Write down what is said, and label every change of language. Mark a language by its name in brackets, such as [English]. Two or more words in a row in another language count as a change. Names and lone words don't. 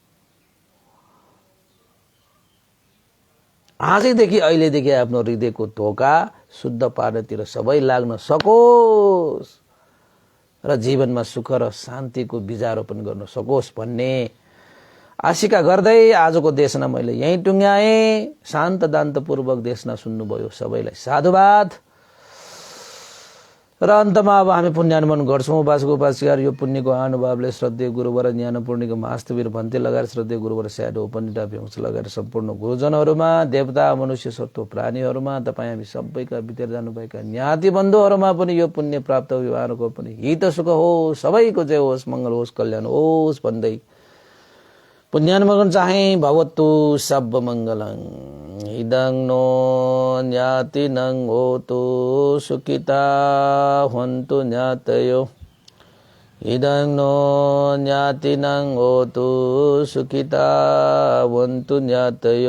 [Nepali] आजैदेखि अहिलेदेखि आफ्नो हृदयको धोका शुद्ध पार्नतिर सबै लाग्न सकोस् र जीवनमा सुख र शान्तिको बीजारोपण गर्न सकोस् भन्ने आशिका गर्दै आजको देशना मैले यही टुङ्ग्याएँ। शान्त दान्तपूर्वक देशना सुन्नुभयो सबैलाई साधुवाद। र अन्तमा अब हामी पुण्यानुमोदन गर्छौँ। उपासक उपासिकाहरू, यो पुण्यको अनुभवले श्रद्धेय गुरुवर ज्ञानपूर्णिको महास्तवीर भन्ते लगाएर श्रद्धेय गुरुवर स्याडो उपनिटा भ्यंश लगाएर सम्पूर्ण गुरुजनहरूमा, देवता मनुष्य सत्व प्राणीहरूमा, तपाईँ हामी सबैका बितेर जानुभएका ज्ञाति बन्धुहरूमा पनि यो पुण्य प्राप्त विवाहको पनि हित सुख होस्, सबैको जय होस्, मङ्गल होस्, कल्याण होस् भन्दै पुण्यानुमोदन चाहे [Pali] भवतु सब मंगलं। इदं नो ज्ञातिनं होतु सुखिता हन्तु ज्ञातयो। इदं नो ज्ञातिनं होतु सुखिता हन्तु ज्ञातयो।